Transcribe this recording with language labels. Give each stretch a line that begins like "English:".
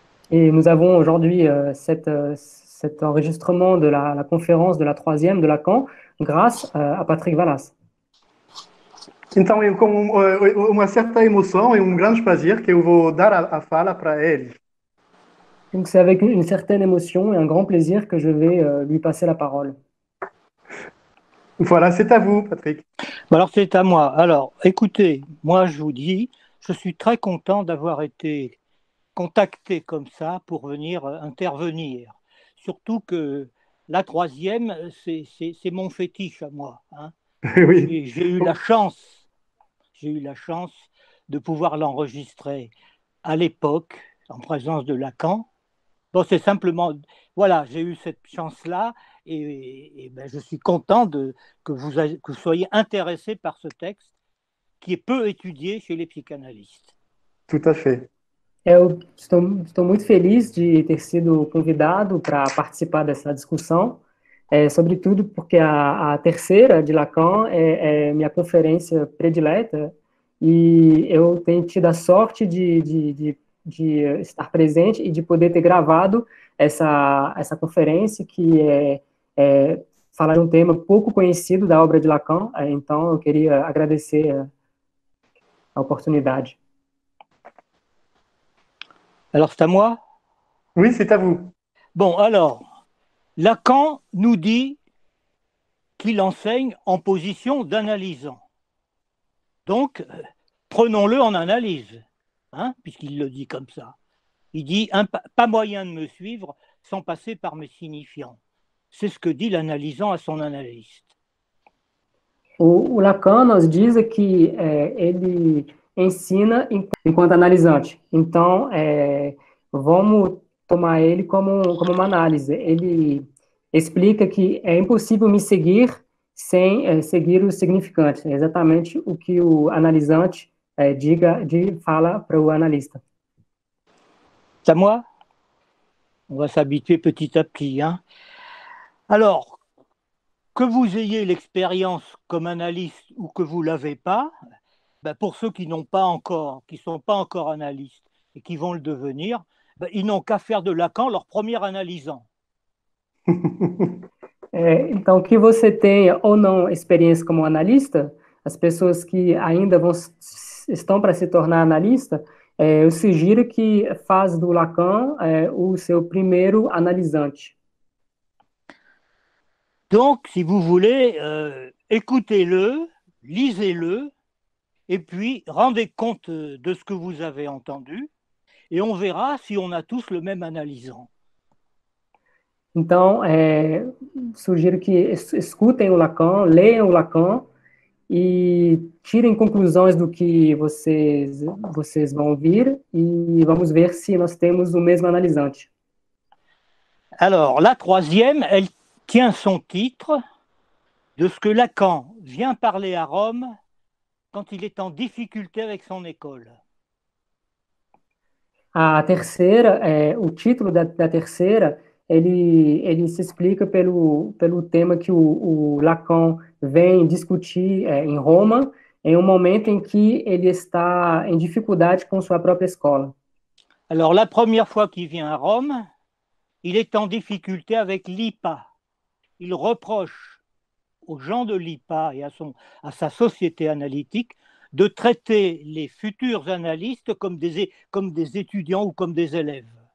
French: Et nous avons aujourd'hui cet enregistrement de la conférence de la troisième de Lacan grâce à Patrick Vallas.
Portuguese: Então, com uma certa emoção e um grande prazer que eu vou dar a fala para ele.
French: Donc c'est avec une certaine émotion et un grand plaisir que je vais lui passer la parole. Voilà, c'est à vous, Patrick. Alors c'est à moi. Alors écoutez, moi je vous dis, je suis très content d'avoir été contacté comme ça pour venir intervenir. Surtout que la troisième, c'est mon fétiche à moi. Hein. Oui. J'ai eu la chance de pouvoir l'enregistrer à l'époque en présence de Lacan. Bon, c'est simplement, voilà, j'ai eu cette chance-là et ben, je suis content que vous soyez intéressé par ce texte qui est peu étudié chez les psychanalystes. Tout à fait.
Portuguese: Eu estou muito feliz de ter sido convidado para participar dessa discussão, sobretudo porque a terceira de Lacan é minha conferência predileta e eu tenho tido a sorte de estar presente e de poder ter gravado essa conferência que fala de um tema pouco conhecido da obra de Lacan, então eu queria agradecer a oportunidade.
French: Alors c'est à moi? Oui, c'est à vous. Bon, alors, Lacan nous dit qu'il enseigne en position d'analysant. Donc, prenons-le en analyse, hein, puisqu'il le dit comme ça. Il dit pas moyen de me suivre sans passer par mes signifiants. C'est ce que dit l'analysant à son analyste.
Portuguese: O Lacan nos diz que ele ensina enquanto analisante. Então, vamos tomar ele como uma análise. Ele explica que é impossível me seguir sem seguir os significantes. É exatamente o que o analisante fala para o analista.
French: C'est à moi? On va s'habituer petit à petit. Hein. Alors, que vous ayez l'expérience comme analyste ou que vous ne l'avez pas, ben pour ceux qui n'ont pas encore, qui ne sont pas encore analystes et qui vont le devenir, ben ils n'ont qu'à faire de Lacan leur premier analysant.
Portuguese: Então, que você tenha ou não experiência como analista, as pessoas que ainda estão para se tornar analista, eu sugiro que faz do Lacan o seu primeiro analisante.
French: Donc, si vous voulez, écoutez-le, lisez-le, et puis rendez compte de ce que vous avez entendu, et on verra si on a tous le même analysant.
Portuguese: Então, sugiro que escutem o Lacan, leiam o Lacan e tirem conclusões do que vocês vão ouvir e vamos ver se nós temos o mesmo analisante.
French: Alors, la troisième, elle tient son titre de ce que Lacan vient parler à Rome quand il est en difficulté avec son école.
Portuguese: A terceira, o título da terceira, ele se explica pelo tema que o Lacan vem discutir em Roma, em um momento em que ele está em dificuldade com sua própria escola.
French: Alors, la première fois qu'il vient à Rome, il est en difficulté avec l'IPA. Il reproche aux gens de l'IPA et à sa société analytique de traiter les futurs analystes comme des étudiants ou comme des élèves.